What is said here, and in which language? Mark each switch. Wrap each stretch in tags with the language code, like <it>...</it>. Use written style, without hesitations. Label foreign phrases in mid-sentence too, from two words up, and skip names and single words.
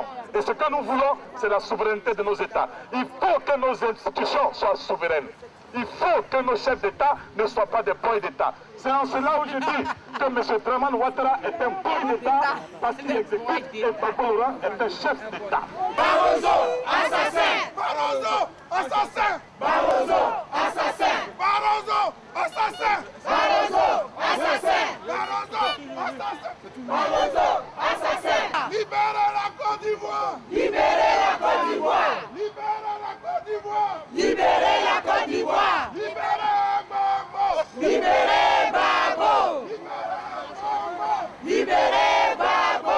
<fr>Et ce que nous voulons, c'est la souveraineté de nos États. Il faut que nos institutions soient souveraines. Il faut que nos chefs d'État ne soient pas des boys d'État. C'est en cela où je dis que M. Dramane Ouattara est un boy d'État parce qu'il exécute et Gbagbo Laurent est un chef d'État. Barroso, assassin! Barroso, assassin! Barroso, assassin! Barroso, assassin! Barroso, assassin! Barroso, assassin! Barroso, assassin! Libérez la Côte d'Ivoire! Libérez la Côte d'Ivoire! Libérez la Côte d'Ivoire! Libérez la Côte d'Ivoire! Libérez Gbagbo! Libérez Gbagbo! Libérez Gbagbo!</fr>